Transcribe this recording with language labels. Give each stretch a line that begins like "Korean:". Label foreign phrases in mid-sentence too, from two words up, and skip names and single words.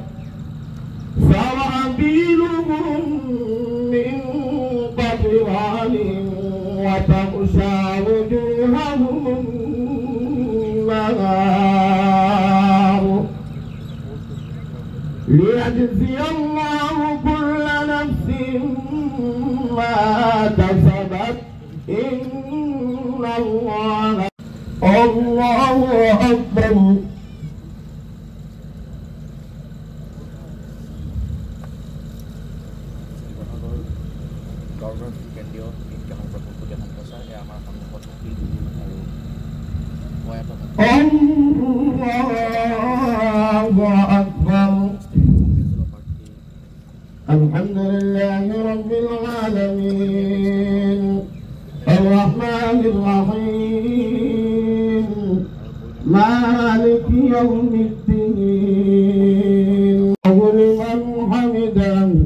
Arabic: سرابيلهم من قطران وتغشى وجوههم النار ليجزي الله كل نفس ما كسبت إن الله الله أكبر
Assamese: কেন্দ্ৰীয় ঈদগাহৰ প্ৰথমটো দেখা পাইছা এয়া আমাৰ সন্মুখত থাকিল আৰু মই
Arabic: الله أكبر الحمد لله رب العالمين الرحمن الرحيم مالك يوم الدين لمن حمدا